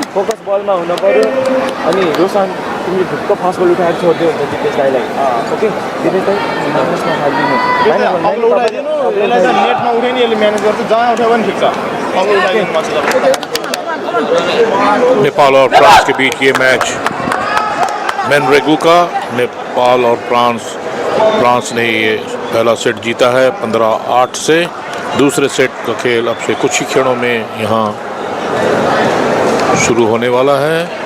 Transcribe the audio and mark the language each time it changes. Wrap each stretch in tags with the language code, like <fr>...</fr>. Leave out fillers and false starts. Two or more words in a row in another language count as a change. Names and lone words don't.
<ne>फोकस बलमा हुनु पर्यो अनि रोशन तिमीले ढुक्क</ne> <en>fast ball</en> <ne>उठाएर छोड्दियो हुन्छ दिपेश दाइलाई ओके दिपेश दाइ म्यानेजमा हालिदिनु हैन अग्लो उठाइदिनु यसलाई चाहिँ नेटमा उठाइनि यसले म्यानेज गर्छ जहाँ उठायो भने ठिक छ अग्लो उठाइदिनु पछि</ne> <hi>नेपाल और फ्रांस के बीच ये मैच मैनरेगू का नेपाल और फ्रांस ने ये पहला सेट जीता है 15-8 से। दूसरे सेट का खेल अब से कुछ ही क्षणों में यहाँ शुरू होने वाला है।</hi>